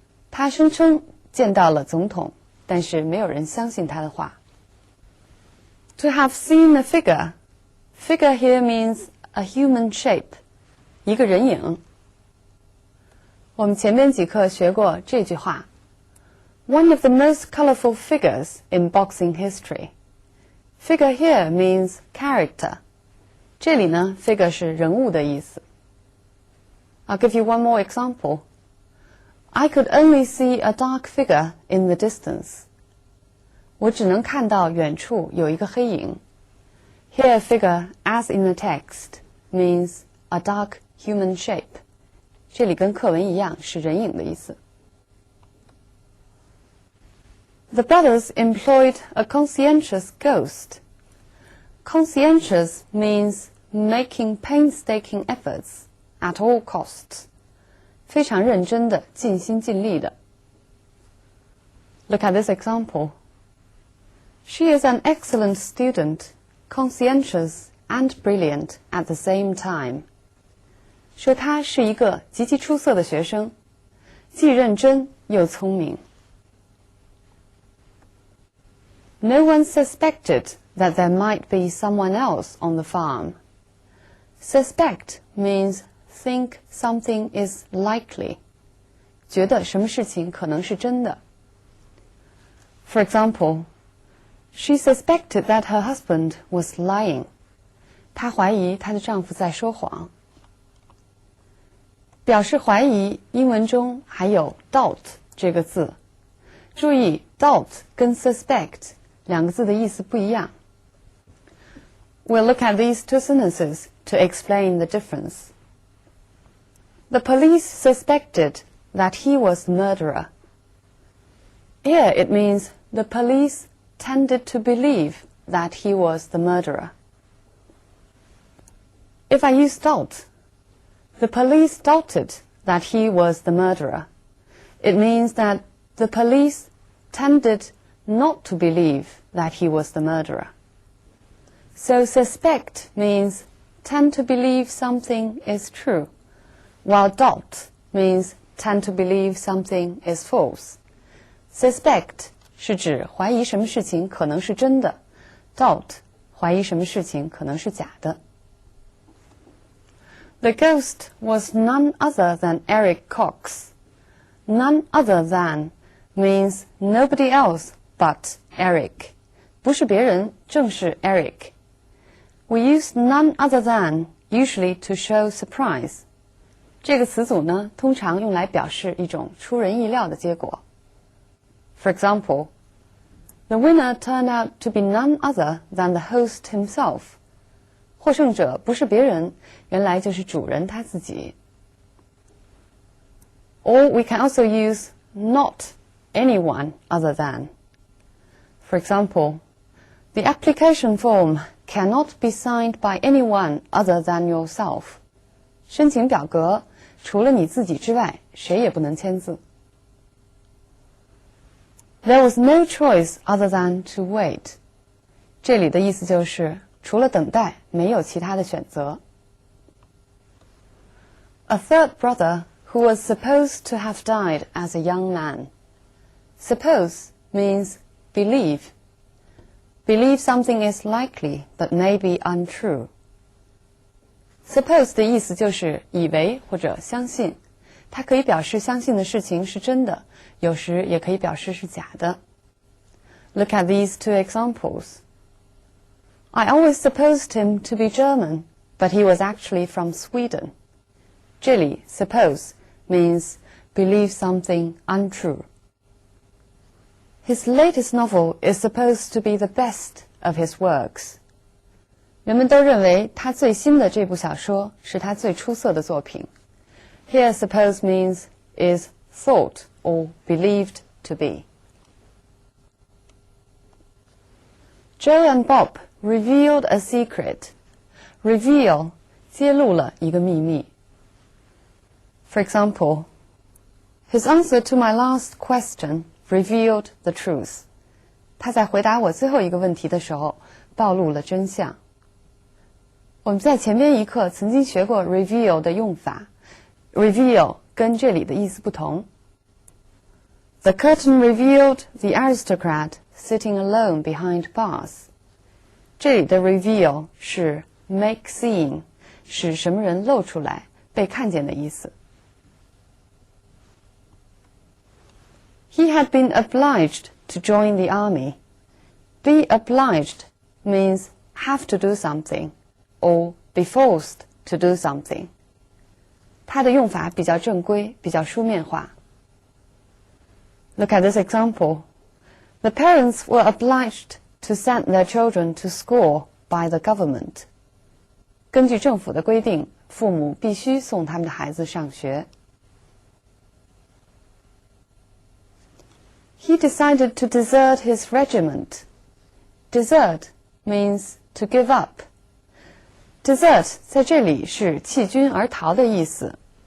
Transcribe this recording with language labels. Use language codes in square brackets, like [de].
[zh] 他声称见到了总统，但是没有人相信他的话。 [en] To have seen a figure. Figure here means a human shape. [zh] 一个人影。我们前面几课学过这句话。 [en] One of the most colorful figures in boxing history. Figure here means character. [zh] 这里呢 figure 是人物的意思。 [en] I'll give you one more example. I could only see a dark figure in the distance. [zh] 我只能看到远处有一个黑影。 [en] Here figure, as in the text, means a dark human shape. [zh] 这里跟课文一样是人影的意思。 [en] The brothers employed a conscientious ghost. Conscientious means making painstaking efforts at all costs. [zh] 非常认真的，尽心尽力的。 [en] Look at this example. She is an excellent student, conscientious and brilliant at the same time. [zh] 说她是一个极其出色的学生，既认真又聪明。 [en] No one suspected that there might be someone else on the farm. Suspect means think something is likely. [zh] 觉得什么事情可能是真的。 [en] For example, she suspected that her husband was lying. [zh] 她怀疑她的丈夫在说谎。表示怀疑，英文中还有 doubt 这个字。注意 doubt 跟 suspect 两个字的意思不一样。 [en] We'll look at these two sentences to explain the difference. The police suspected that he was the murderer. Here it means the police tended to believe that he was the murderer. If I use doubt, the police doubted that he was the murderer. It means that the police tended not to believe that he was the murderer. So suspect means tend to believe something is true, while doubt means tend to believe something is false. [zh] Suspect 是指怀疑什么事情可能是真的 ，doubt 怀疑什么事情可能是假的。 [en] The ghost was none other than Eric Cox. None other than means nobody else but Eric. [zh] 不是别人，正是 Eric. [en] We use none other than usually to show surprise. [zh] 这个词组呢，通常用来表示一种出人意料的结果。 [en] For example, the winner turned out to be none other than the host himself. [zh] 获胜者不是别人，原来就是主人他自己。 [en] Or we can also use not anyone other than. For example, the application form cannot be signed by anyone other than yourself. [zh] 申请表格除了你自己之外，谁也不能签字。 [en] There was no choice other than to wait. [zh] 这里的意思就是除了等待，没有其他的选择。 [en] A third brother who was supposed to have died as a young man. Suppose means believe. Believe something is likely but may be untrue. [zh] Suppose 的意思就是以为或者相信，它可以表示相信的事情是真的，有时也可以表示是假的。 [en] Look at these two examples. I always supposed him to be German, but he was actually from Sweden. [zh] 这里 [en] suppose means believe something untrue. His latest novel is supposed to be the best of his works. [zh] 人们都认为他最新的这部小说是他最出色的作品。 [en] Here suppose means is thought or believed to be. Joe and Bob revealed a secret. [zh] Reveal 揭露了一个秘密。 [en] For example, his answer to my last question revealed the truth. [zh] 他在回答我最后一个问题的时候，暴露了真相。我们在前边一课曾经学过 reveal 的用法 ，reveal 跟这里的意思不同。 [en] The curtain revealed the aristocrat sitting alone behind bars. [zh] 这里的 reveal 是 [en] make seen， [zh] 使什么人露出来，被看见的意思。 [en] He had been obliged to join the army. Be obliged means have to do something, or be forced to do something. [zh] 它的用法比较正规，比较书面化。 [en] Look at this example. The parents were obliged to send their children to school by the government. [zh] 根据政府的规定，父母必须送他们的孩子上学。 [en] He decided to desert his regiment. Desert means to give up. [zh] Desert 在这里是弃军而逃的意思。